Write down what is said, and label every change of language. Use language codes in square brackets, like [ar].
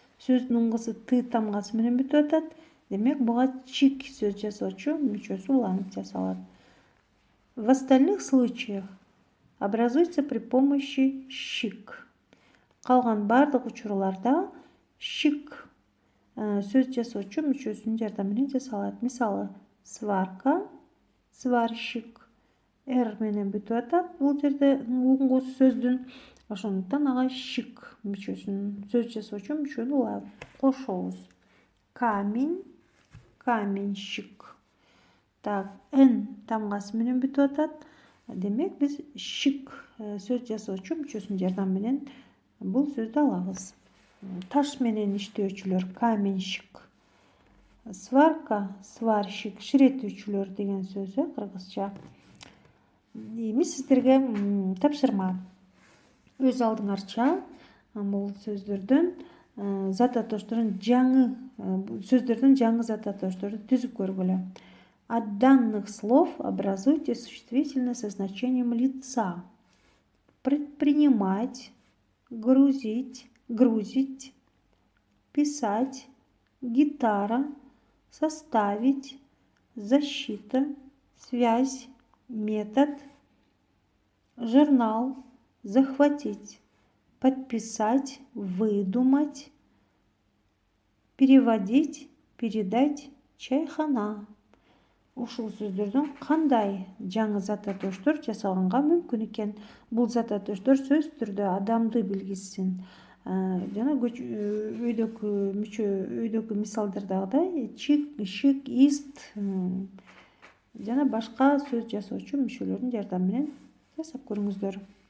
[ky] Сөздүн уңгусу ты тамгасы менен бүтүп атат. Демек буга чик сөз жасоочу мүчөсү уланып жасалат. [ru] В остальных случаях образуется при помощи щик. [ky] Калган бардык учурларда щик сөз жасоочу мүчөсүнүн жардамы менен жасалат. Мисалы, сварка, сварщик. Р менен бүтүп атат бул жерде уңгусу сөздүн. Ошондуктан ага щик мүчөсүнүн сөз жасоочу мүчөнү кошобуз. Камень, каменщик. Так, Н тамгасы менен бүтүп атат. Демек биз щик сөз жасоочу мүчөсүнүн жардамы менен бул сөздү алабыз. Таш менен иштөөчүлөр, каменщик. Сварка, сварщик, ширетүүчүлөр деген сөз кыргызча. Эми сиздерге тапшырма. Өз алдыңарча бул сөздөрдөн жаңы зат атошторду түзүп көргүлө. [ru] От данных слов образуйте существительное со значением лица. Предпринимать, грузить, писать, гитара, составить, защита, связь, метод, журнал, захватить, подписать, выдумать, переводить, передать, чайхана. [ky] Ушул сөздөрдөн кандай жаңы зат атоштор жасалганга мүмкүн экен? Бул зат атоштор сөз түрдө адамды билгизсин. Жана өйдөгү мисалдардагыдай чик, шик, ист жана башка сөз жасоочу мүчөлөрдүн жардамы менен жасап көрүңүздөр.